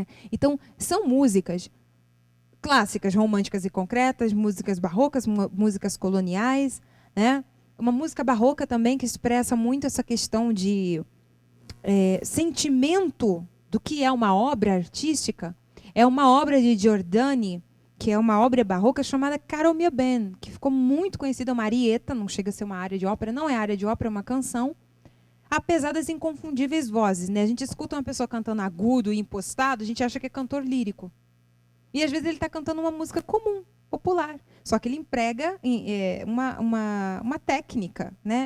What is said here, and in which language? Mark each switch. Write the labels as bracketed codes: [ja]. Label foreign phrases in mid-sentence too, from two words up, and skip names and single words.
[pt] Então, são músicas clássicas, românticas e concretas, músicas barrocas, músicas coloniais, né? Uma música barroca também que expressa muito essa questão de sentimento do que é uma obra artística. É uma obra de Giordani, que é uma obra barroca chamada Caro mio ben, que ficou muito conhecida, uma arieta, não chega a ser uma área de ópera, não é área de ópera, é uma canção, apesar das inconfundíveis vozes, né? A gente escuta uma pessoa cantando agudo e impostado, a gente acha que é cantor lírico. E às vezes ele está cantando uma música comum, popular, só que ele emprega uma técnica, né?